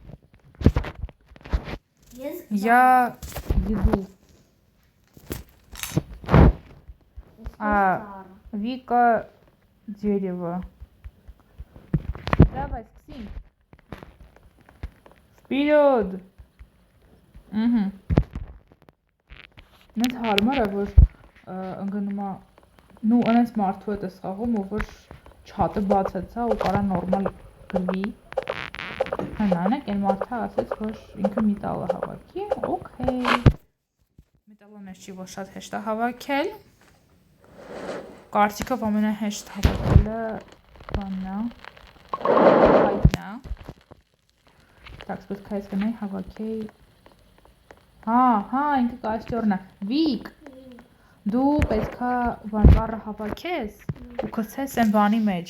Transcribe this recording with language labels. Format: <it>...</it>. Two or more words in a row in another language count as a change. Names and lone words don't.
<ru>Я еду. А Вика дерево. Давай, Ксень. Вперед! Угу.</ru> <hy>Նենց հարմար է, որ ընգնում է, նու անենց մարդու հետ ես խաղում, ով որ չհատը բացեցա ու կարա նորմալ գրվի։ Հնանեք, են մարդը ասեց, որ ինքը միտալը հավաքի, օքեյ։ Միտալը մեզ չի, որ շատ հեշտ է հավաքել։ Կարծիքով ամենահեշտ հավաքելը բանն է։ Հայտնա։ Так, պետք է ես գնայի հավաքեի։ Հա, ինքը կաստյորն է։ Վիկ, դու պետք է բանվառը հավաքես ու գցես այն բանի մեջ։</hy>